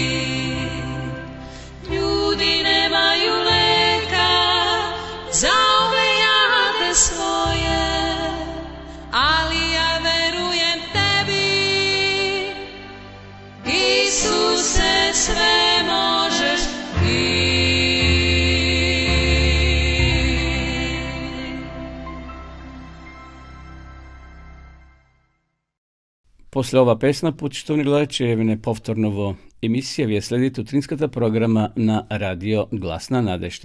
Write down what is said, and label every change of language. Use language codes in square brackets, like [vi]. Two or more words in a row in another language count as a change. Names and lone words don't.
[sr] Ljudi nemaju leka za ove jade svoje, ali ja verujem tebi, Isuse, sve možeš ti. [mk] После ова песна, почитувани гледачи, еве повторново емисија, вие следите утринската програма на Радио Гласна надежта.